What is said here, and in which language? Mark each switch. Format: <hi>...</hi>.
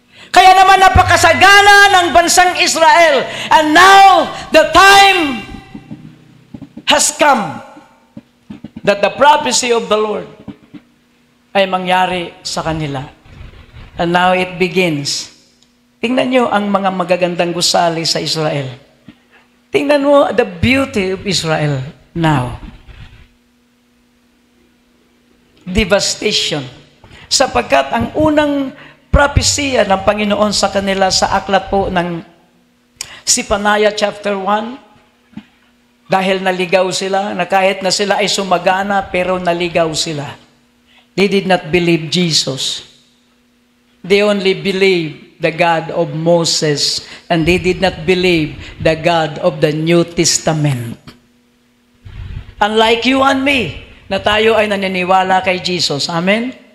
<tl>Kaya naman napakasagana ng bansang Israel.</tl> <en>And now, the time has come that the prophecy of the Lord</en> <tl>ay mangyari sa kanila.</tl> <en>And now it begins.</en> <tl>Tingnan nyo ang mga magagandang gusali sa Israel. Tingnan mo</tl> <en>the beauty of Israel now. Devastation.</en> <tl>Sapagkat ang unang propesya ng Panginoon sa kanila sa aklat po ng Zephaniah chapter 1, dahil naligaw sila, na kahit na sila ay sumagana, pero naligaw sila.</tl> <en>They did not believe Jesus. They only believed the God of Moses, and they did not believe the God of the New Testament. Unlike you and me,</en> <tl>na tayo ay naniniwala kay Jesus. Amen?</tl>